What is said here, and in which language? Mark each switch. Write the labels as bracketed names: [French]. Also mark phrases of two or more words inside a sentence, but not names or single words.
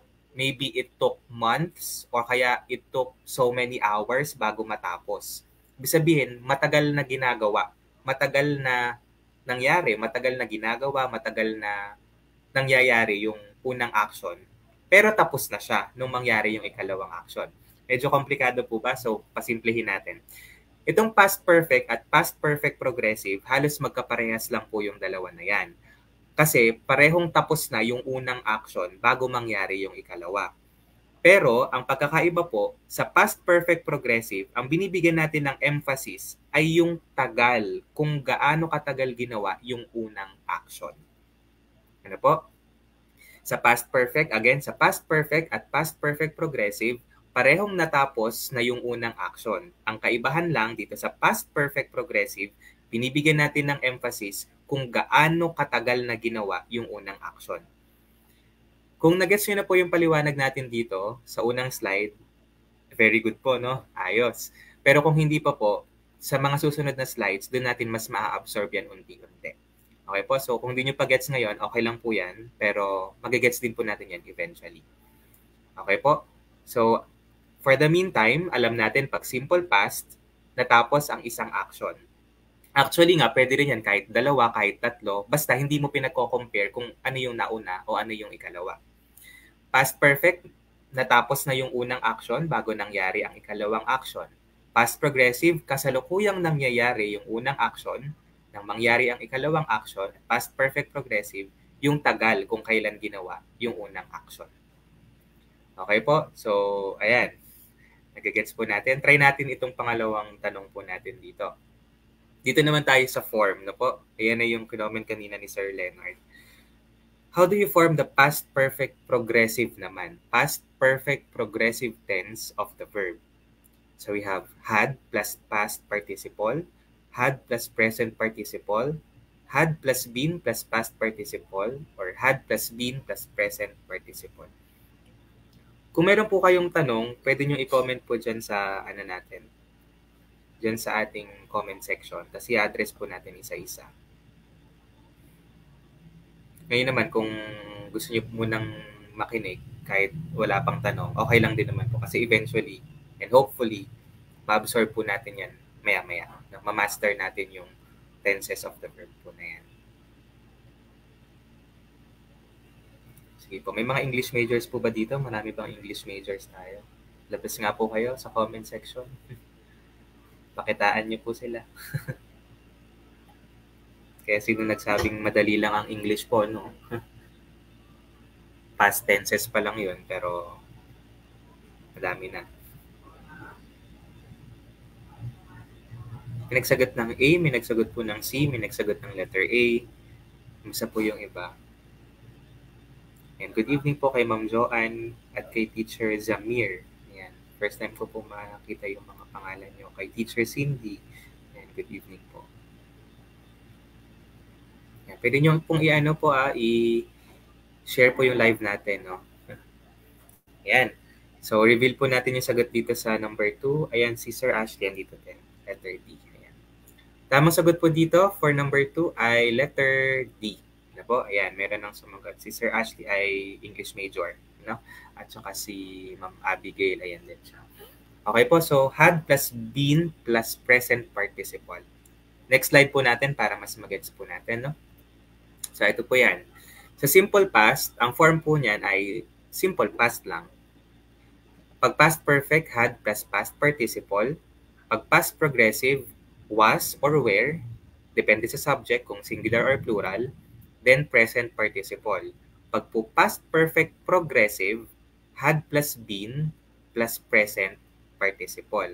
[English] Maybe it took months or kaya it took so many hours [Filipino] bago matapos. Ibig sabihin, matagal na ginagawa, matagal na nangyari, matagal na ginagawa, matagal na nangyayari yung unang action. Pero tapos na siya nung mangyari yung ikalawang action. Medyo komplikado po ba? So, pasimplihin natin. Itong [English] past perfect [Filipino] at [English] past perfect progressive, [Filipino] halos magkaparehas lang po yung dalawa na yan. Kasi parehong tapos na yung unang action bago mangyari yung ikalawa. Pero ang pagkakaiba po, sa [English] past perfect progressive, [Filipino] ang binibigyan natin ng emphasis ay yung tagal, kung gaano katagal ginawa yung unang action. Ano po? Sa [English] past perfect, [Filipino] again, sa [English] past perfect [Filipino] at [English] past perfect progressive, [Filipino] parehong natapos na yung unang action. Ang kaibahan lang dito sa [English] past perfect progressive, [Filipino] binibigyan natin ng emphasis kung gaano katagal na ginawa yung unang action. Kung nag-gets nyo na po yung paliwanag natin dito sa unang slide, [English] very good [Filipino] po, no? Ayos. Pero kung hindi pa po, sa mga susunod na slides, doon natin mas maa-absorb yan unti-unti. Okay po? So, kung hindi nyo pa-gets ngayon, okay lang po yan. Pero mag-gets din po natin yan eventually. Okay po? [English] So, for the meantime, [Filipino] alam natin pag [English] simple past, [Filipino] natapos ang isang action. Actually nga, pwede rin yan kahit dalawa, kahit tatlo, basta hindi mo pinagko-compare kung ano yung nauna o ano yung ikalawa. [English] Past perfect, [Filipino] natapos na yung unang action bago nangyari ang ikalawang action. [English] Past progressive, [Filipino] kasalukuyang nangyayari yung unang action nang mangyari ang ikalawang action. [English] Past perfect progressive, [Filipino] yung tagal kung kailan ginawa yung unang action. Okay po? So, ayan. Nagigets po natin. Try natin itong pangalawang tanong po natin dito. Dito naman tayo sa form, no po? Ayan na yung kinoment kanina ni Sir Leonard. [English] How do you form the past perfect progressive naman? Past perfect progressive tense of the verb. So we have had plus past participle, had plus present participle, had plus been plus past participle, or had plus been plus present participle. [Filipino] Kung meron po kayong tanong, pwede nyo i-comment po dyan sa natin. Dyan sa ating [English] comment section. [Filipino] Tapos i-address po natin isa-isa. Ngayon naman, kung gusto niyo munang makinig, kahit wala pang tanong, okay lang din naman po. Kasi [English] eventually, and hopefully, [Filipino] ma-absorb po natin yan maya-maya. Ma-master natin yung [English] tenses of the verb [Filipino] po na yan. Sige po, may mga [English] English majors [Filipino] po ba dito? Marami bang [English] English majors [Filipino] tayo? Labas nga po kayo sa [English] comment section. [Filipino] Pakitaan niyo po sila. Kaya sino nagsabing madali lang ang English po, no? [English] Past tenses [Filipino] pa lang yun, pero madami na. May nagsagot ng A, may nagsagot po ng C, may nagsagot ng letter A. Isa po yung iba. [English] And good evening [Filipino] po kay Ma'am Joanne at kay Teacher Zamir. Ayan. First time ko po makakita yung mga pangalan nyo. Kay Teacher Cindy. Ayan, [English] good evening [Filipino] po. Ayan. Pwede nyo pong i-ano po i-share po yung live natin. No? Ayan. So, reveal po natin yung sagot dito sa number 2. Ayan, si Sir Ashley dito din. Letter D. Ayan. Tamang sagot po dito for number 2 ay letter D. Na po, ayan, meron ng sumagot. Si Sir Ashley ay [English] English major, [Filipino] no? At saka si Ma'am Abigail, ayan din siya. Okay po, [English] so had plus been plus present participle. [Filipino] Next slide po natin para mas magets po natin, no? So ito po yan. Sa [English] simple past, [Filipino] ang form po niyan ay [English] simple past [Filipino] lang. [English] Pag past perfect, had plus past participle. Pag past progressive, was or were, [Filipino] depende sa subject kung singular or plural. [English] Then present participle. Pag po past perfect progressive, had plus been plus present participle.